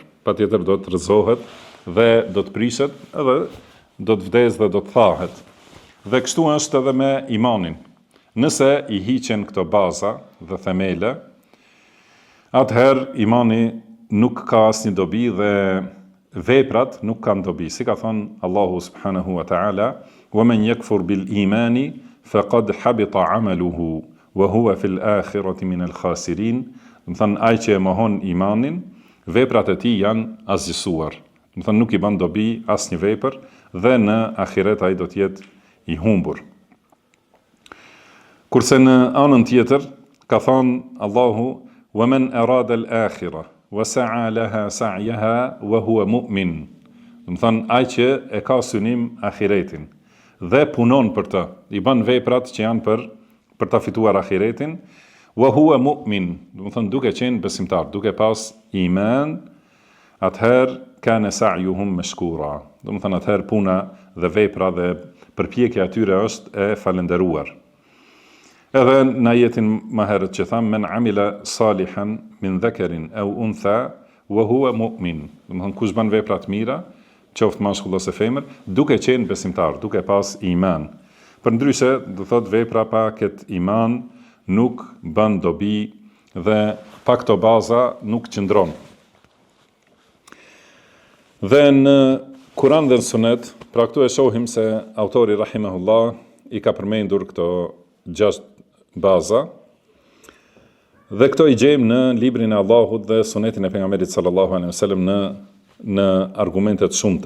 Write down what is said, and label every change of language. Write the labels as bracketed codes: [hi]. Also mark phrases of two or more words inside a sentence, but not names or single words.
[sq] Patjetër do të rrëzohet dhe do të prishet, edhe do të vdes dhe do të thahet. Dhe kështu është edhe me imanin. Nëse i hiqen këto baza dhe themele, atëherë imani nuk ka asnjë dobi dhe veprat nuk kanë dobi. Si ka thënë Allahu [ar] سبحانه وتعالى, وَمَنْ يَكْفُرْ بِالْإِيمَانِ فَقَدْ حَبِطَ عَمَلُهُ وَهُوَ فِي الْآخِرَةِ مِنَ الْخَاسِرِينَ. [sq] Do të thënë ai që e mohon imanin, veprat e tij janë asgjësuar. Do të thënë nuk i bën dobi asnjë vepër dhe në ahiret ai do të jetë i humbur. Kurse në anën tjetër ka thënë Allahu [ar] وَمَنْ أَرَادَ الْآخِرَةَ وَسَعَى لَهَا سَعْيَهَا وَهُوَ مُؤْمِنٌ. [sq] Do të thënë ai që e ka synim ahiretin dhe punon për të, i bën veprat që janë për ta fituar ahiretin, [ar] وَهُوَ مُؤْمِنٌ. [sq] Do të thënë duke qenë besimtar, duke pas iman, atëherë [ar] كان سعيهم مشكورا. [sq] Do të thënë atëherë puna dhe vepra dhe përpjekja e tyre është e falënderuar. Edhe në ajetin më herët që thamë, [ar] من عمل صالحا من ذكر أو أنثى وهو مؤمن. [sq] Do të thënë kush bën vepra të mira, qoftë mashkull ose femër, duke qenë besimtar, duke pas iman. Përndryshe, do thotë vepra pa këtë iman nuk bën dobi dhe pa këto baza nuk qëndron. Dhe në Kur'an dhe në Sunet, pra këtu e shohim se autori rahimahullah i ka përmendur këto 6 baza, dhe këto i gjejmë në librin e Allahut dhe Sunetin e pejgamberit [ar] صلى الله عليه وسلم [sq] në argumentet shumta.